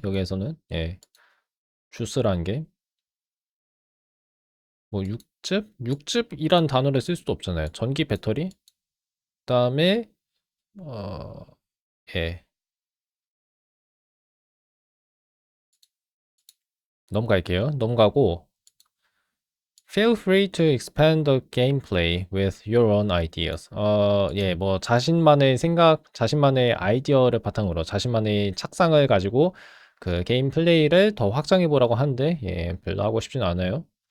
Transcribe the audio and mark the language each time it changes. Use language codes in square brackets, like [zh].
[ko] 여기에서는 예 주스라는 게 뭐 육즙이란 단어를 쓸 수도 없잖아요. 전기 배터리 그다음에 예 넘어갈게요. 넘어가고 [en] Feel free to expand the gameplay with your own ideas. [ko] 예, 뭐 자신만의 생각, 자신만의 아이디어를 바탕으로 자신만의 착상을 가지고 그 게임 플레이를 더 확장해 보라고 하는데 예, 별로 하고 싶진 않아요.